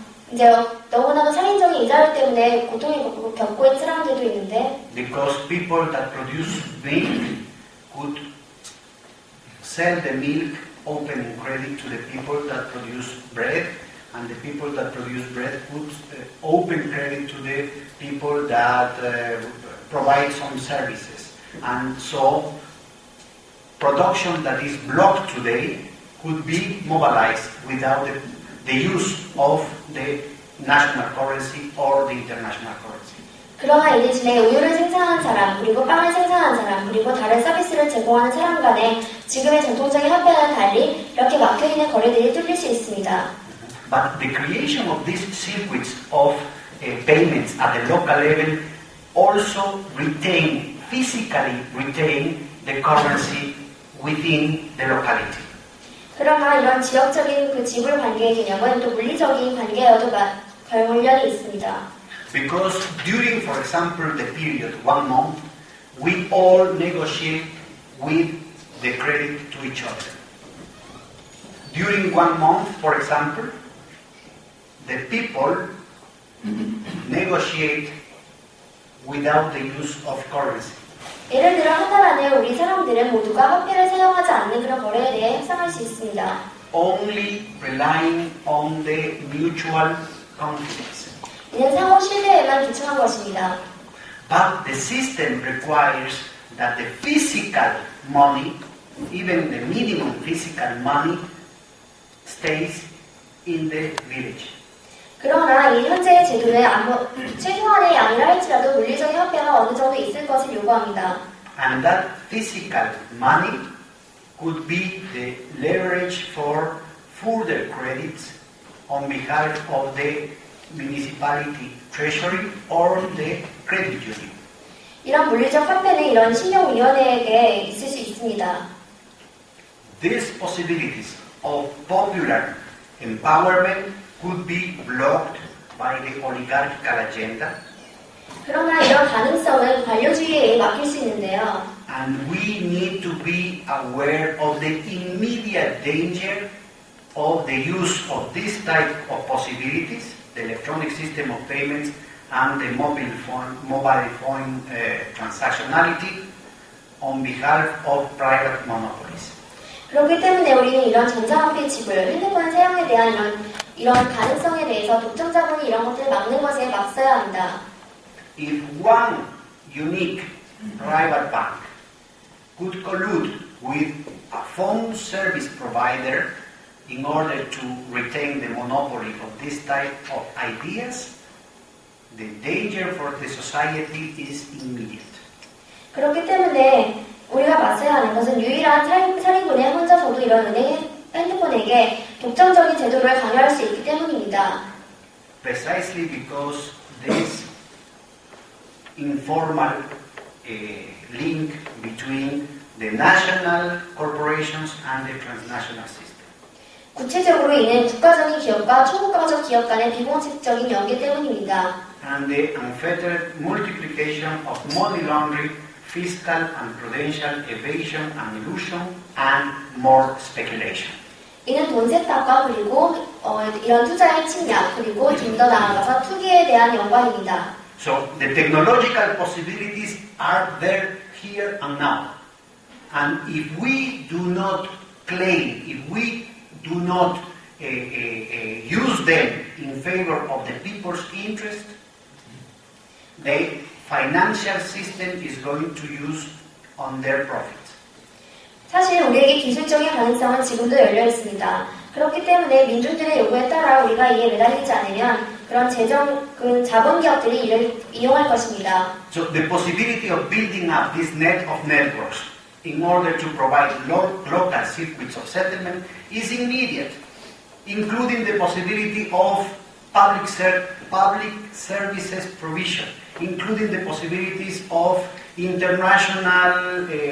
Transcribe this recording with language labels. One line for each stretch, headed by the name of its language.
Korean: 이제 너무나도 살인적인 이자율 때문에 고통을 겪고 있는 사람들도 있는데
English: Because people that produce milk could sell the milk opening credit to the people that produce bread, and the people that produce bread could open credit to the people that provide some services. And so production that is blocked today could be mobilized without the use of the national currency or the international currency.
Korean: 그러나 이 대신에 우유를 생산하는 사람, 그리고 빵을 생산하는 사람, 그리고 다른 서비스를 제공하는 사람 간에 지금의 전통적인 화폐와는 달리 이렇게 막혀있는 거래들이 뚫릴 수 있습니다.
English: But the creation of these circuits of payments at the local level also physically retain the currency within the locality.
Korean: 그러나 이런 지역적인 그 지불 관계의 개념은 또 물리적인 관계와도 관련이 있습니다.
English: Because during, for example, the period 1 month, we all negotiate with the credit to each other. During 1 month, for example, the people negotiate without the use of currency.
Korean: 예를 들어 한 달 안에 우리 사람들은 모두가 화폐를 사용하지 않는 그런 거래에 대해 협상할 수 있습니다.
English: Only relying on the mutual confidence.
Korean: 이는 상호 신뢰에만 기초한 것입니다.
English: But the system requires that the physical money, even the minimum physical money, stays in the village.
Korean: 그러나 이 현재의 제도는 최소한의 양이라 할지라도 물리적인 화폐가 어느 정도 있을 것을 요구합니다.
English: And that physical money could be the leverage for further credits on behalf of the municipality treasury or the credit union.
Korean: 이런 물리적 화폐는 이런 신용위원회에게 있을 수 있습니다.
English: These possibilities of popular empowerment could be blocked by the oligarchical agenda.
Korean: 그러나 이런 가능성은 관료주의에 막힐 수 있는데요.
English: And we need to be aware of the immediate danger of the use of this type of possibilities, the electronic system of payments and the mobile phone transactionality on behalf of private monopolies.
Korean: 그렇기 때문에 우리는 이런 전자화폐 지불, 핸드폰 사용에 대한 이런 가능성에 대해서 독점자본이 이런 것들을 막는 것에 맞서야 합니다.
English: If one unique private bank could collude with a phone service provider in order to retain the monopoly of this type of ideas, the danger for the society is immediate.
Korean: 그렇기 때문에 우리가 맞서야 하는 것은 유일한 살인군에 혼자서도 이런 핸드폰에게 독점적인 제도를 강요할 수 있기 때문입니다.
English: Precisely because this informal link between the national corporations and the transnational system.
Korean: 구체적으로 이는 국가적인 기업과 초국가적 기업 간의 비공식적인 연계 때문입니다.
English: And the unfettered multiplication of money laundering, fiscal and prudential evasion and illusion, and more speculation.
Korean: 이는 돈 세탁과 그리고 이런 투자의 침략 그리고 좀 더 나아가서 투기에 대한 연관입니다.
English: So the technological possibilities are there here and now. And if we do not claim, if we do not use them in favor of the people's interest, the financial system is going to use on their profit.
Korean: 사실 우리에게 기술적인 가능성은 지금도 열려 있습니다. 그렇기 때문에 민중들의 요구에 따라 우리가 이에 매달리지 않으면 그런 자본 기업들이 이를 이용할 것입니다.
English: So the possibility of building up this net of networks in order to provide local circuits of settlement is immediate, including the possibility of public services provision, including the possibilities of international